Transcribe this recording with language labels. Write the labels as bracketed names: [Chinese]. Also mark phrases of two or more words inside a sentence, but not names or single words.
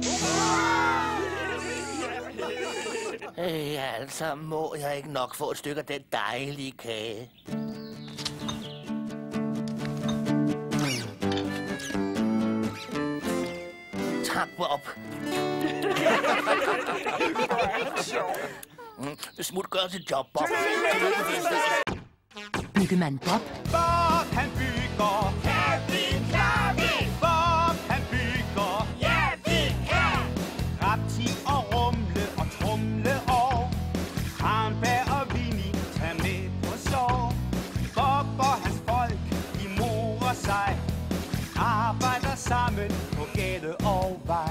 [Danish] Altså, må jeg ikke nok få et stykke af den dejlige kage? Tak, Bob. Smut gør sit job, Bob. Byggemand Bob. Bob han bygger, kan vi klare det? Bob han bygger, ja vi kan. Rapti og rumle og trumle og Kranberg og Vinnie tager med på sår. Bob og hans folk, de morer sig, arbejder sammen på gade og vej.